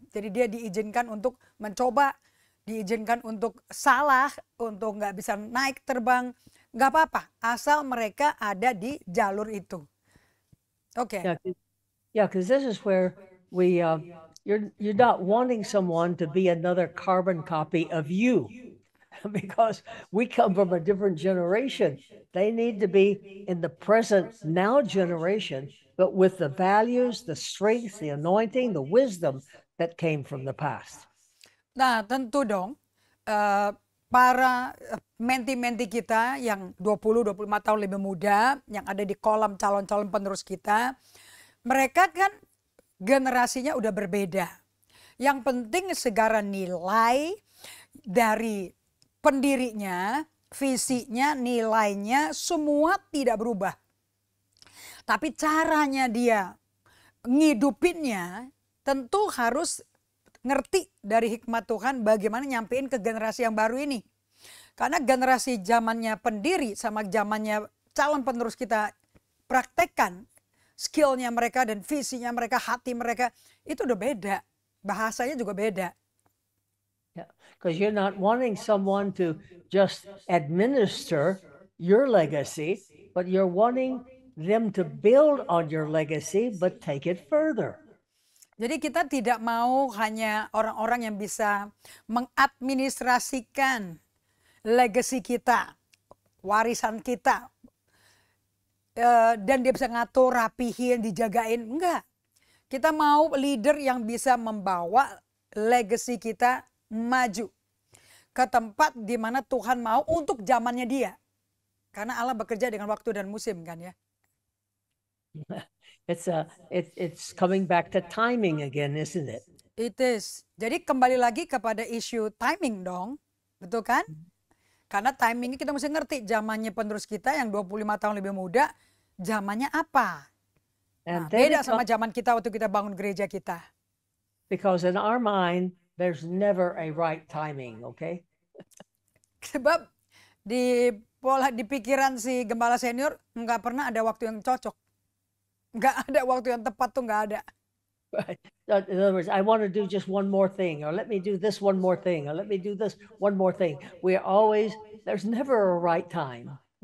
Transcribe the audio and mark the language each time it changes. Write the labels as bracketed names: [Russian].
[Indonesian] Jadi dia diizinkan untuk mencoba, diizinkan untuk salah, untuk nggak bisa naik terbang, nggak apa-apa. Asal mereka ada di jalur itu. Oke. [English] Yeah, because this is where you're not wanting someone to be another carbon copy of you, because we come from a different generation. They need to be in the present now generation, but with the values, the strength, the anointing, the wisdom that came from the past. [Indonesian] Nah, tentu dong para menti-menti kita yang 20-25 tahun lebih muda yang ada di kolom calon-calon penerus kita, mereka kan generasinya udah berbeda. Yang penting segala nilai dari pendirinya, visinya, nilainya semua tidak berubah. Tapi caranya dia ngidupinnya tentu harus ngerti dari hikmat Tuhan bagaimana nyampein ke generasi yang baru ini. Karena generasi zamannya pendiri sama zamannya calon penerus kita praktekkan skillnya mereka dan visinya mereka, hati mereka itu udah beda. Bahasanya juga beda. [English] Yeah, because you're not wanting someone to just administer your legacy, but you're wanting them to build on your legacy, but take it further. [Indonesian] Jadi kita tidak mau hanya orang-orang yang bisa mengadministrasikan legacy kita, warisan kita, dan dia bisa ngatur, rapihin, dijagain. Enggak. Kita mau leader yang bisa membawa legacy kita maju ke tempat di mana Tuhan mau untuk zamannya dia. Karena Allah bekerja dengan waktu dan musim kan ya. [English] It's coming back to timing again, isn't it? It is. [Indonesian] Jadi kembali lagi kepada isu timing dong. Betul kan? Karena timingnya kita mesti ngerti zamannya penerus kita yang 25 tahun lebih muda, zamannya apa? Nah, beda sama zaman kita waktu kita bangun gereja kita. [English] Because in our mind, there's never a right timing, okay? [Indonesian] Sebab di pikiran si gembala senior nggak pernah ada waktu yang cocok. Nggak ada waktu yang tepat tuh nggak ada. [English] Right. In other words, I want to do just one more thing, or let me do this one more thing, or let me do this one more thing. There's never a right time.